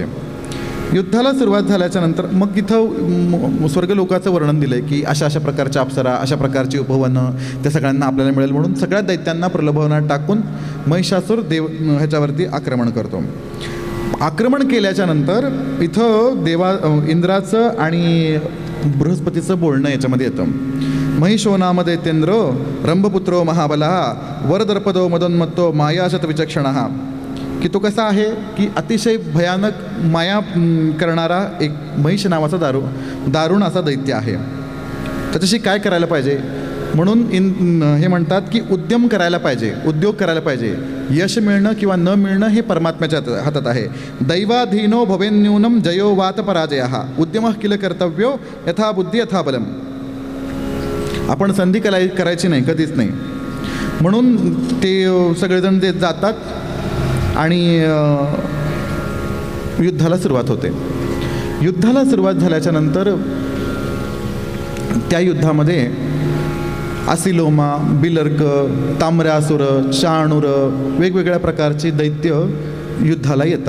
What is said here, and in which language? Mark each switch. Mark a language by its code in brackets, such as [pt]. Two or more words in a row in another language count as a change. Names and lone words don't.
[mr] युद्धाला सुरुवात झाल्याच्या नंतर मग इथं स्वर्गलोकाचं वर्णन दिलं आहे की अशा अशा प्रकारच्या अप्सरा, अशा प्रकारची उपवनं त्या सगळ्यांना आपल्याला मिळेल म्हणून सगळ्या दैत्यांना प्रलोभनात टाकून महिषासुर ह्याच्यावरती आक्रमण करतो. आक्रमण केल्याच्या नंतर इथं इंद्राचं आणि बृहस्पतीचं बोलणं याच्यामध्ये येतं. [sa] महिषो नाम दैत्येंद्र रंभपुत्रो महाबला वरदर्पदो मदोन्मत्तो मायाशत विचक्षणः. [mr] की तो कसा आहे की अतिशय भयानक माया करणारा एक महिष नावाचा दारुण असा दैत्य आहे. त्याच्याशी काय करायला पाहिजे म्हणून हे म्हणतात की उद्यम करायला पाहिजे, उद्योग करायला पाहिजे. यश मिळणं किंवा न मिळणं हे परमात्म्याच्या हातात आहे. [sa] दैवाधीनो भवेन्यूनम जयो वात पराजयः उद्यमः किल कर्तव्यो यथा बुद्धी यथा बलम. [mr] आपण संधी करायची नाही, कधीच नाही. म्हणून ते सगळेजण जे जातात आणि युद्धाला सुरुवात होते. युद्धाला सुरुवात झाल्याच्या नंतर त्या युद्धामध्ये असिलोमा, बिलर्क, ताम्रासुर, शाणूर, वेगवेगळ्या प्रकारची दैत्य युद्धाला येतात.